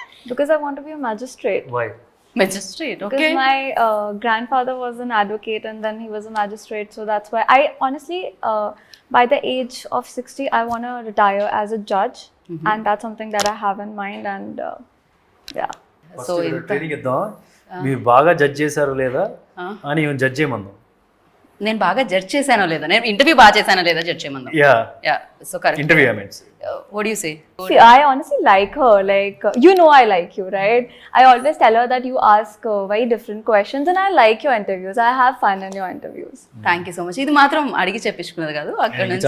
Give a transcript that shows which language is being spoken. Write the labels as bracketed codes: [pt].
[en] Because I want to be a magistrate. Why? Magistrate, okay. Because my grandfather was an advocate and then he was a magistrate, so that's why I honestly, by the age of 60, I want to retire as a judge, and that's something that I have in mind, and yeah. [te] So training ఇద్దాం, మీరు బాగా judge చేశారో లేదా అని even judge చేయమందాం. నేను బాగా judge చేశానో లేదా, నేను ఇంటర్వ్యూ బాగా చేశానో లేదా judge చేయమందాం. [en] Yeah, so correct. Interview I mean. What do you say? See, I honestly like her. Like, you know I like you, right? I always tell her that you ask very different questions and I like your interviews. I have fun in your interviews. Thank you so much. [te] ఇది మాత్రం అడిగి చెప్పించుకున్నది కాదు, అక్కడ నుంచి